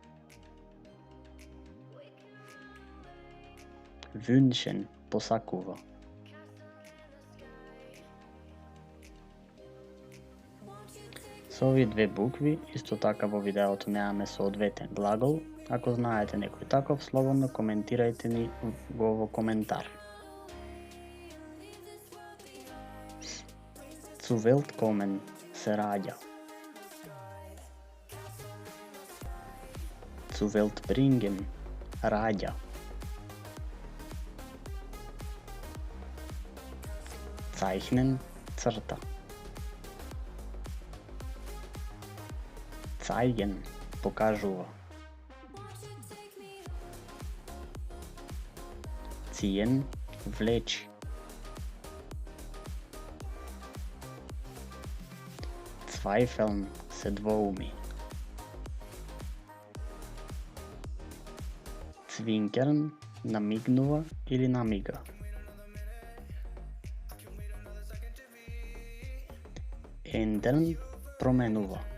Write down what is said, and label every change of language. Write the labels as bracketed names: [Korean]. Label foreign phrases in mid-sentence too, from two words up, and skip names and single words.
[Macedonian] Wünschen посакува. Со овие две букви, исто така во видеото немаме соодветен глагол. Ако знаете некој таков, слободно коментирајте ни го во коментар. [German] Zu Welt kommen [Macedonian] се раѓа. [German] Zu Welt bringen раѓа. [Macedonian] Zeichnen црта. Zeigen покажува. Ziehen влечи. Zweifeln се двоуми. Zwinkern намигнува или намига. Ändern променува.